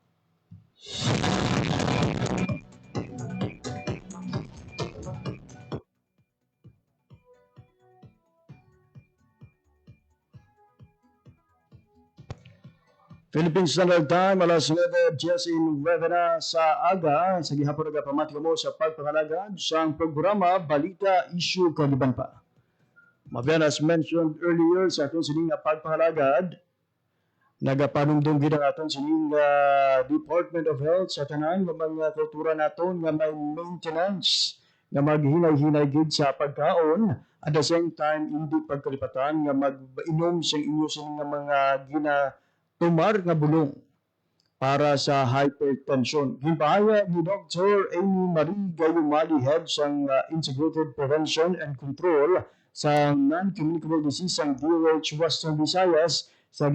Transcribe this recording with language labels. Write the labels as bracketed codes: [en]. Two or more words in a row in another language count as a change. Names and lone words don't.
[hil] Philippine Standard Time, alas 9:09 na sa aga. Sa gihapon nagapamati mo sa pagpangalagad sa programa Balita Issue Kaliban pa. Mabiyan [en] as mentioned earlier [hil] sa aton sining pagpangalagad, nagapanumdum gid ang aton sining Department of Health sa tanan nga mga kultura naton nga may maintenance nga maghinay-hinay gid sa pagkaon [en] at the same time [hil] hindi pagkalipatan nga mag-inom sa inyo sining nga mga tumar nga bulong para sa hypertension. Gimpahaya ni Dr. Amy Marie Gayumali, head sang Integrated Prevention and Control sa Non-Communicable Disease ang DOH Western Visayas sa